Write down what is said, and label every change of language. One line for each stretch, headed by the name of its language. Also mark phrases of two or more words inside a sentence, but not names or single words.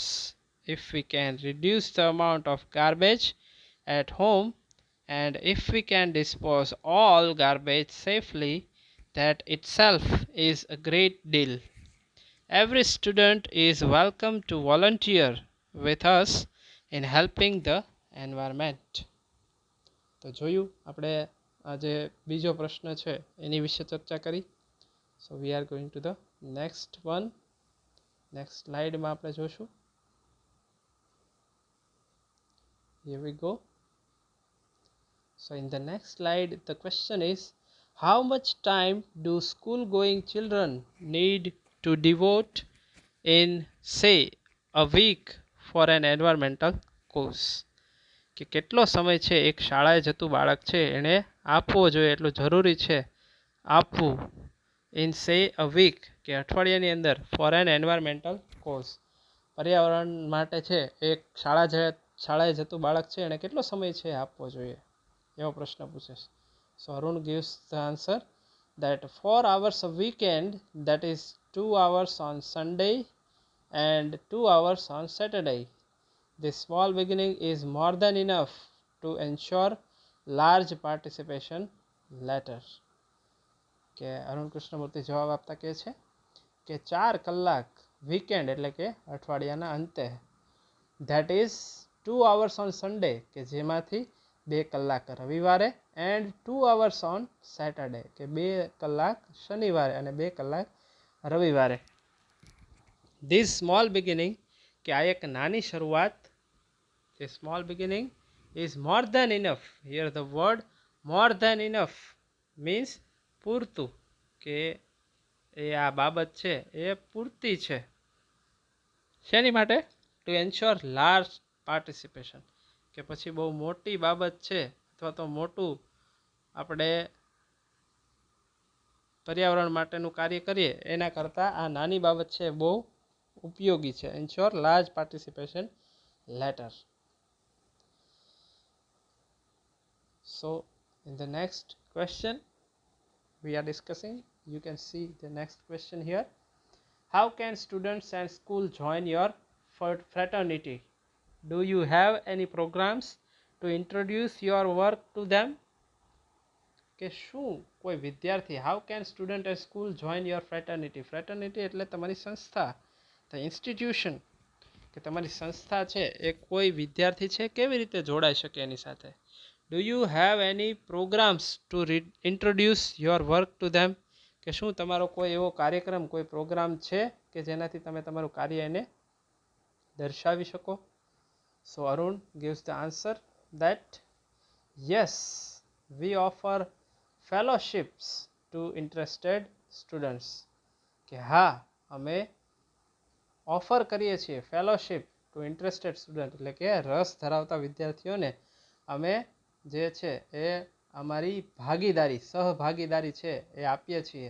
English: If we can reduce the amount of garbage at home and if we can dispose all garbage safely, that itself is a great deal. Every student is welcome to volunteer with us in helping the environment.
Gujarati: તો જોયું આપણે આ જે બીજો પ્રશ્ન છે એની વિશે ચર્ચા કરી.
English: so we are going to the next one. next
Gujarati: સ્લાઇડમાં આપણે જોશું.
English: Here we go. So in the next slide the question is, how much time do school going children need to devote in say a week for an environmental course?
Gujarati: કે કેટલો સમય છે એક શાળાએ જતું બાળક છે એણે આપવો જોઈએ, એટલું જરૂરી છે આપવું
English: in say a week
Gujarati: કે અઠવાડિયાની અંદર
English: for an environmental course.
Gujarati: પર્યાવરણ માટે છે એક શાળાએ જતું બાળક છે એણે કેટલો સમય છે આપવો જોઈએ એવો પ્રશ્ન પૂછે છે.
English: સો અરુણ gives the answer that 4 hours a weekend, that is 2 hours on Sunday and 2 hours on Saturday. This small beginning is more than enough to ensure large participation later.
Gujarati: કે અરુણ કૃષ્ણમૂર્તિ જવાબ આપતા કહે છે કે 4 કલાક વીકેન્ડ એટલે કે અઠવાડિયાના અંતે,
English: that is 2 hours on Sunday
Gujarati: કે જેમાંથી 2 કલાક રવિવારે
English: and 2 hours on Saturday
Gujarati: કે 2 કલાક શનિવારે અને 2 કલાક રવિવારે.
English: This small beginning
Gujarati: કે આ એક નાની શરૂઆત,
English: this small beginning is more than enough. Here the word more than enough means
Gujarati: પૂરતું, કે એ આ બાબત છે એ પૂરતી છે શેની માટે?
English: to ensure large participation
Gujarati: કે પછી બહુ મોટી બાબત છે અથવા તો મોટું આપણે પર્યાવરણ માટેનું કાર્ય કરીએ એના કરતાં આ નાની બાબત છે બહુ ઉપયોગી છે.
English: ensure large participation later. So in the next question we are discussing, you can see the next question here. How can students and school join your fraternity? Do you have any programs to introduce your work to them?
Gujarati: કે શું કોઈ વિદ્યાર્થી,
English: how can student and school join your fraternity?
Gujarati: fraternity એટલે તમારી સંસ્થા,
English: the institution
Gujarati: કે તમારી સંસ્થા છે એ કોઈ વિદ્યાર્થી છે કેવી રીતે જોડાઈ શકે એની સાથે?
English: Do you have any programs to introduce your work to them?
Gujarati: કે શું તમારો કોઈ એવો કાર્યક્રમ, કોઈ પ્રોગ્રામ છે કે જેનાથી તમે તમારું કાર્ય એને દર્શાવી શકો?
English: So Arun gives the answer that yes, we offer fellowships to interested students,
Gujarati: કે હા અમે ઓફર કરીએ છીએ
English: fellowship to interested student,
Gujarati: એટલે કે રસ ધરાવતા વિદ્યાર્થીઓને અમે જે છે એ અમારી ભાગીદારી સહભાગીદારી છે એ આપીએ છીએ.